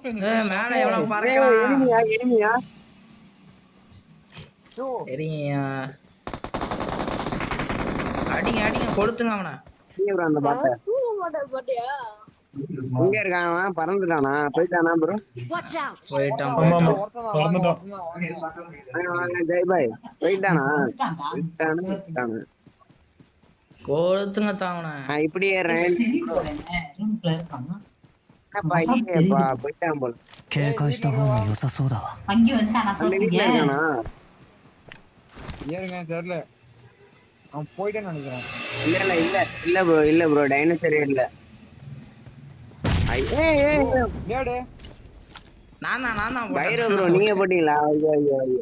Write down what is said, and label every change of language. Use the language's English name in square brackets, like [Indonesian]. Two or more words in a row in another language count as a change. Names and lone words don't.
[Tamil] மேல எவ்வளவு பறக்கலாம். எனிமியா எனிமியா? சரியா அடிங்க அடிங்க கொளுத்துங்க அவனை. அந்த பாட்டை எங்க இருக்கான்? அவன் பறந்துட்டானா? போயிட்டானா ப்ரோ? [English] Watch out. [Tamil] போயிட்டான் ஆமா போயிட்டான். பறந்துட்டான். வாங்க ஜெய் பாய். போயிட்டானா? போயிட்டானா? கொளுத்துங்க தாவனை. நான் இப்படி ஏறேன். போயிட்டான் போல. [Japanese] 警戒した方が良さそうだわ。 [Tamil] அந்த வீட்டுல இருக்கானா? ஏறுங்க தெரியல. அவன் போயிட்டேன்னு நினைக்கிறேன். இல்ல ப்ரோ இல்ல ப்ரோ டைனோசரே இல்ல. ஏடு நான் தான் பைரோ ப்ரோ நீங்க போட்டீங்களா? ஐயோ ஐயோ ஐயோ.